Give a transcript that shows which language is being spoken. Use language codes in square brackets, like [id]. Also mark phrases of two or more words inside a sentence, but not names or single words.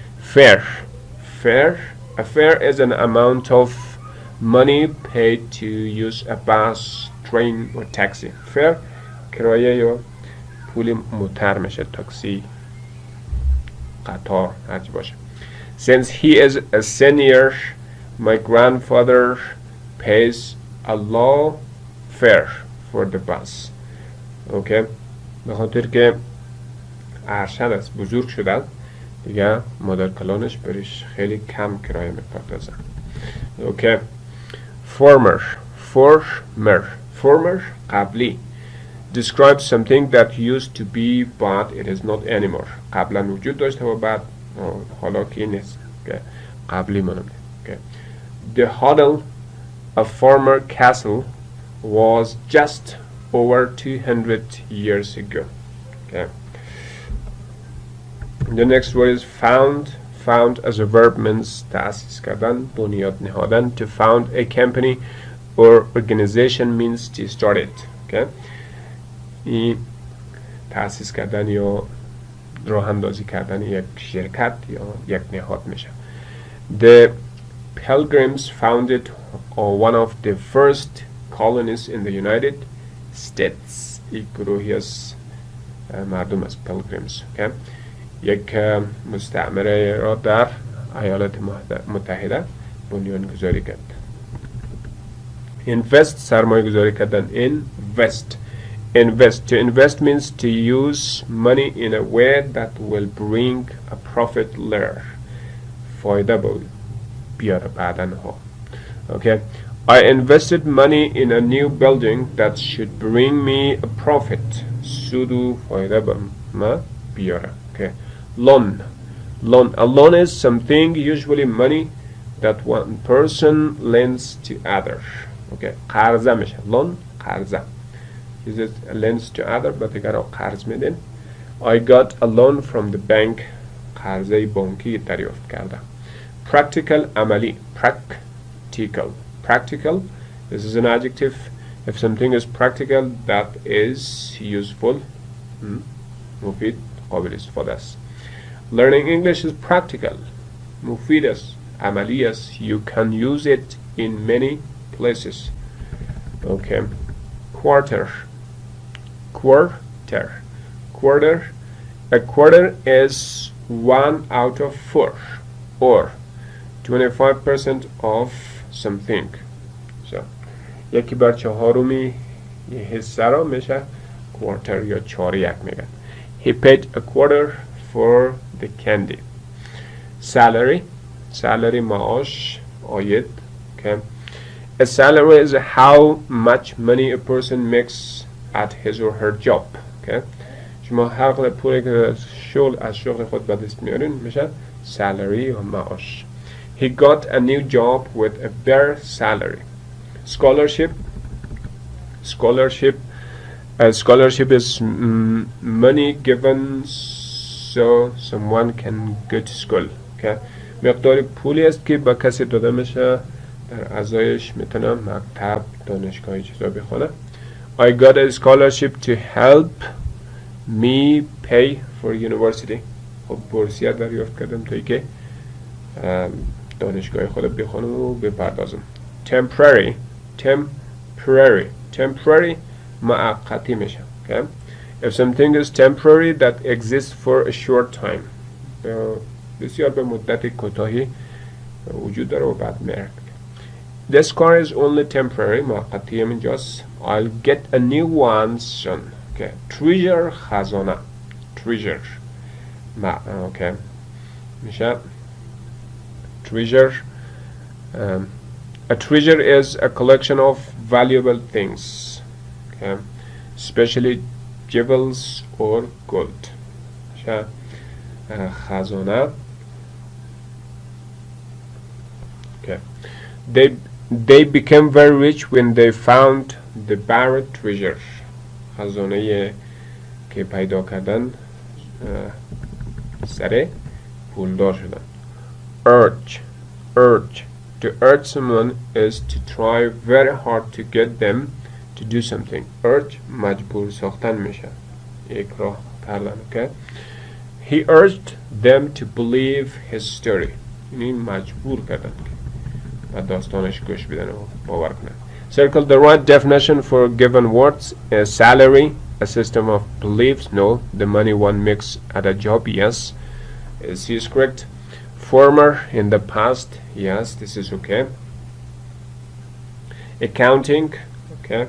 [en] A fare is an amount of money paid to use a bus, train or taxi. [fa] Fare کرایه یا پول موتر میشه، تاکسی، قطار، هرچی باشه. [en] Since he is a senior, my grandfather pays a low fare for the bus. Okay. [fa] به خاطر که ارشد است، بزرگ شده، دیگه مادر کلانش برش خیلی کم کرایه میپردازن. [en] Okay. Former قبلی. Describe something that used to be but it is not anymore. [fa] قبلا وجود داشته و بعد حالا که نیست. Okay. قبلی منم. [en] Okay. The hotel, a former castle, was just over 200 years ago. Okay. The next word is found as a verb means [fa] تأسیس کردن، بنیاد نهادن. [en] To found a company or organization means to start it. Okay. [fa] این تأسیس کردن یا راه اندازی کردن یک شرکت یا یک نهاد میشه. [en] The Pilgrims founded one of the first colonies in the United States. [fa] یک گروهی از مردم از Pilgrims. Okay. یک مستعمره را در ایالات متحده بنیان گذاری کرد. Invest سرمایه گذاری کردن. [en] Invest. Invest. To invest means to use money in a way that will bring a profit later. [fa] فایده بیاره بعدن ها. [en] Okay. I invested money in a new building that should bring me a profit. [fa] سود و فایده ما بیاره. [en] Okay. Loan. Loan. A loan is something, usually money, that one person lends to others. [fa] Okay. قرضه میشه. Loan. قرضه. [en] Is it lends to other but [fa] دیگر قرض میدین. [en] I got a loan from the bank. [fa] قرضه بانکی دریافت کردم. Practical. عملی. [en] Practical. Practical. This is an adjective. If something is practical, that is useful. [fa] مفید. قابل استفاده است. [en] Learning English is practical. [fa] مفید است. عملی است. [en] You can use it in many places. Okay. Quarter. Quarter. Quarter. A quarter is 1 out of 4 or 25% of something. [fa] So یکی بر چهارمی یه حصه را میشه quarter یا چهار یک میگن. [en] He paid a quarter for the candy. Salary. Salary [fa] معاش عاید. [en] Okay. A salary is how much money a person makes at his or her job. [fa] Okay. شما هر قدر پولی که از شغل خود به دست میارین میشه salary یا معاش. [en] He got a new job with a better salary. Scholarship. Scholarship. Scholarship is money given so someone can go to school. Okay. [fa] مقداری پولی است که با کسی داده میشه در ازایش میتونه مکتب دانشگاهی چیزا بخونه. [en] I got a scholarship to help me pay for university. [fa] خب بورسیه دریافت کردم تا که دانشگاه خود بخونم و بپردازم. [en] Temporary. Temporary. Temporary [fa] معقتی میشه. [en] Okay. If something is temporary that exists for a short time. [fa] بسیار به مدت کوتاهی وجود داره و بعد میره. [en] This car is only temporary. [fa] معقتی اینجاست. [en] I'll get a new one soon. Okay. Treasure. خزانه. Treasure. Okay. میشه treasure. A treasure is a collection of valuable things. Okay. Especially jewels or gold. [fa] میشه خزانه. [en] Okay. They became very rich when they found the buried treasure. [fa] خزانه که پیدا کردن سره پولدار شدن. [en] Urge. Urge. To urge someone is to try very hard to get them to do something. [fa] Urge مجبور ساختن میشه. اکراه کردن. [en] Okay. He urged them to believe his story. [fa] یعنی مجبور کردن و داستانش گوش بدن و باور کنن. [en] Circle the right definition for given words. A salary, a system of beliefs. No. The money one makes at a job. Yes. Is he correct? Former, in the past. Yes, this is okay. Accounting. Okay.